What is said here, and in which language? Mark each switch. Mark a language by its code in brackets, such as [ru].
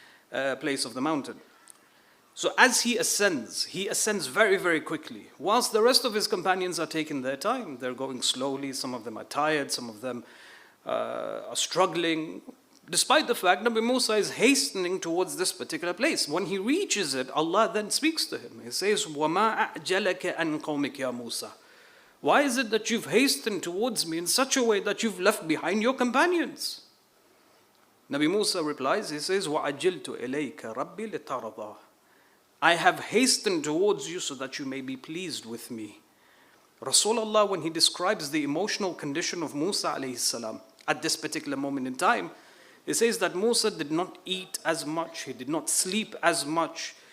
[en] place of the mountain. So as he ascends very, very quickly. Whilst the rest of his companions are taking their time, they're going slowly, some of them are tired, some of them are struggling. Despite the fact Nabi Musa is hastening towards this particular place. When he reaches it, Allah then speaks to him. He says, [ar] وَمَا أَعْجَلَكَ أَنْ قَوْمِكَ يَا Musa. [en] Why is it that you've hastened towards me in such a way that you've left behind your companions? Nabi Musa replies, he says, [ar] وَعَجِلْتُ إِلَيْكَ رَبِّي لِتَرْضَى. [en] I have hastened towards you so that you may be pleased with me. Rasulullah, when he describes the emotional condition of Musa alayhi salam at this particular moment in time, he says that Musa did not eat as much, he did not sleep as much.